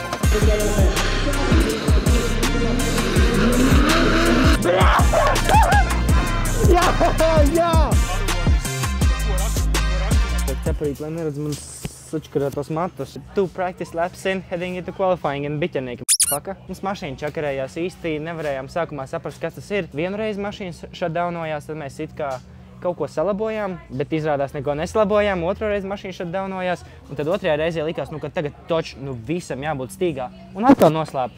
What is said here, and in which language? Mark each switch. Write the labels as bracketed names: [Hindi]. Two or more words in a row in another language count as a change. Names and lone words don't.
[Latvian] Jā! Cepurīt, lai neredz man sačkarētos matus. [English] 2 practice laps in, heading into qualifying in biķernieki. [Latvian] Paka. Mums mašīna čakarējās īsti, nevarējām sākumā saprast, kas tas ir. Vienreiz mašīnas shutdownojās, tad mēs it kā kaut ko salabojām, bet izrādās neko nesalabojām. Otro reizi mašīna shutdownojās, un tad otrajā reizē likās, ka tagad toč, visam jābūt stīgā. Un atkal noslāp.